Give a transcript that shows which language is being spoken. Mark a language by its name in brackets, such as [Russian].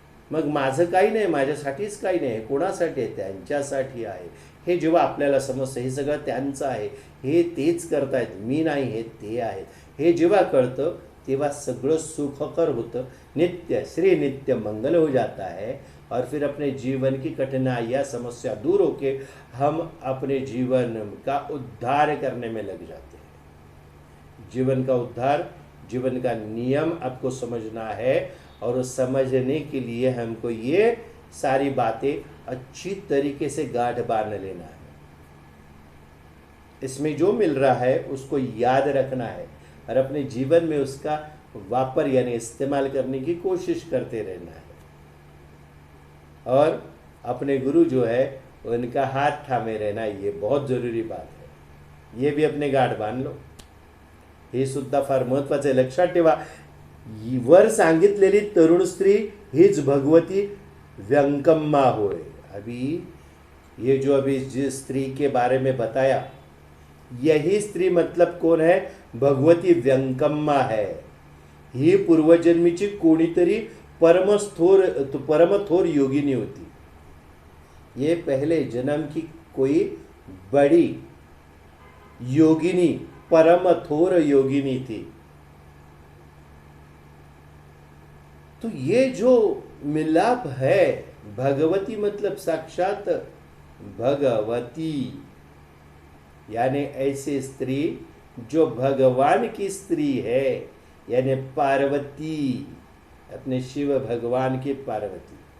[Marathi] मग माझं काही नाही, माझ्यासाठीच काही नाही, कोणासाठी आहे? त्यांच्यासाठी आहे। हे जेव्हा आपल्याला समजतं हे सगळं त्यांचं आहे, हे तेच करतायत, मी नाही, हे ते आहेत, हे जेव्हा कळतं तेव्हा सगळं सुखकर होतं, [Hindi] नित्य श्री नित्य मंगल हो जाता है। और फिर अपने जीवन की कठिनाइयाँ समस्या दूर होके हम अपने जीवन का उद्धार करने में लग जाते हैं। जीवन का उद्धार, जीवन का नियम आपको समझना है, और समझने के लिए हमको ये सारी बातें अच्छी तरीके से गांठ बांध लेना है। इसमें जो मिल रहा है उसको याद रखना है और अपने जीवन में उसका वापर यानी इस्तेमाल करने की कोशिश करते रहना है। और अपने गुरु जो है उनका हाथ थामे रहना, ये बहुत ज़रूरी बात है। ये भी अपने गांठ बांध लो। [Marathi] हे सुद्धा फार महत्वाचं आहे, लक्षात ठेवा. वर सांगितलेली तरुण स्त्री हीच भगवती व्यंकम्मा होय. [Hindi] अभी ये जो अभी जिस स्त्री के बारे में बताया, यही स्त्री मतलब कौन है? भगवती व्यंकम्मा है. [Marathi] ही पूर्वजन्मीची कोणीतरी परमथोर योगिनी होती. [Hindi] ये पहले जन्म की कोई बड़ी योगिनी, परमथोर योगिनी थी. तो ये जो मिलाप है, भगवती मतलब साक्षात भगवती, यानी ऐसी स्त्री जो भगवान की स्त्री है, यानी पार्वती, अपने शिव भगवान की पार्वती.